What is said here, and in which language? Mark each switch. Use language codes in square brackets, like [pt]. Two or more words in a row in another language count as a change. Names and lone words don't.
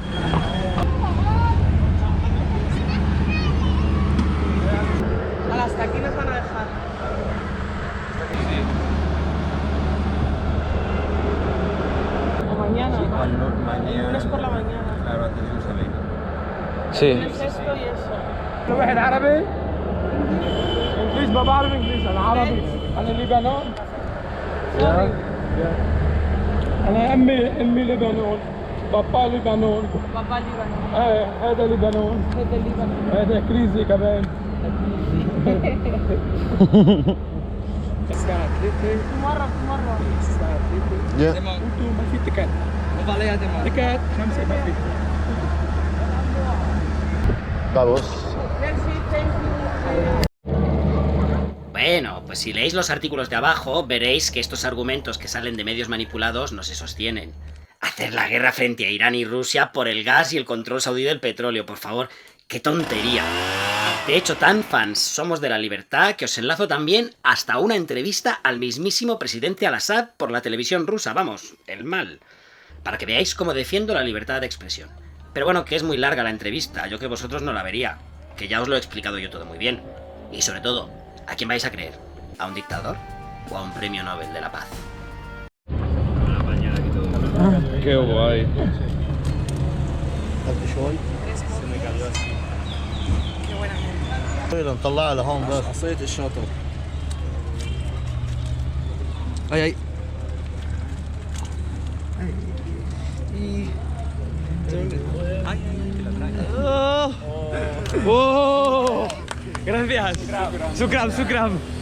[es] Hasta aquí nos van a dejar. O mañana. El lunes por la mañana. Claro, antes de irnos a Beirut. Sí. Es esto y eso. [ar] واحد عربي انجليز ما بعرف انجليزي انا عربي انا لبنان انا امي لبنان بابا لبنان [es] Papá Líbano. [ar] هذا لبنان [es] Desde Líbano. [ar] هذا كريزي كمان مرة مرة. انتوا ما في تكات تكات 5 ما في [es] Vamos. Merci, [en] thank you. [es] Bueno, pues si leéis los artículos de abajo, veréis que estos argumentos que salen de medios manipulados no se sostienen. Hacer la guerra frente a Irán y Rusia por el gas y el control saudí del petróleo, por favor, ¡qué tontería! De hecho, tan fans somos de la libertad que os enlazo también hasta una entrevista al mismísimo presidente Al-Assad por la televisión rusa, vamos, el mal, para que veáis cómo defiendo la libertad de expresión. Pero bueno, que es muy larga la entrevista, yo que vosotros no la vería, que ya os lo he explicado yo todo muy bien. Y sobre todo, ¿a quién vais a creer? ¿A un dictador o a un premio Nobel de la Paz? Qué guay. [ar] نطلعها لهون بس عصية الشاطئ. [es] Ay, ay. ¡Oh! Gracias. [ar] شكرا، شكرا.